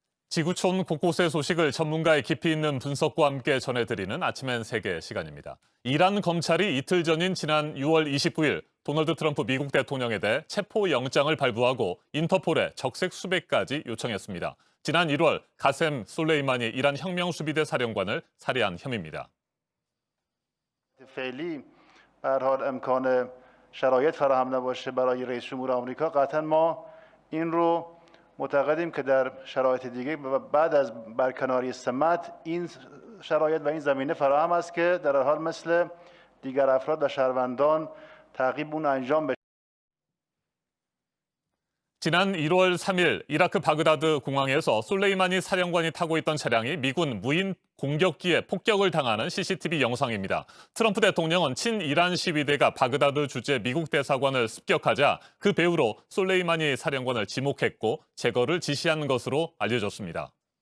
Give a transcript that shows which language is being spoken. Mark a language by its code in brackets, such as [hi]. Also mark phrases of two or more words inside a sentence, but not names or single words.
[ko] 지구촌 곳곳의 소식을 전문가의 깊이 있는 분석과 함께 전해드리는 아침엔 세계 시간입니다. 이란 검찰이 이틀 전인 지난 6월 29일 도널드 트럼프 미국 대통령에 대해 체포영장을 발부하고 인터폴에 적색 수배까지 요청했습니다. 지난 1월 가셈 솔레이마니 이란 혁명수비대 사령관을 살해한 혐의입니다. [fa] فعلی به هر حال امکان شرایط فراهم نباشه برای رئیس جمهور آمریکا قطعا ما این رو معتقدیم که در شرایط دیگه بعد از برکناری سمت این شرایط و این زمینه فراهم است که در هر حال مثل دیگر افراد و شهروندان تعقیب اون انجام بشه. [ko] 지난 1월 3일 이라크 바그다드 공항에서 솔레이마니 사령관이 타고 있던 차량이 미군 무인 공격기에 폭격을 당하는 CCTV 영상입니다. 트럼프 대통령은 친이란 시위대가 바그다드 주재 미국 대사관을 습격하자 그 배후로 솔레이마니 사령관을 지목했고 제거를 지시한 것으로 알려졌습니다.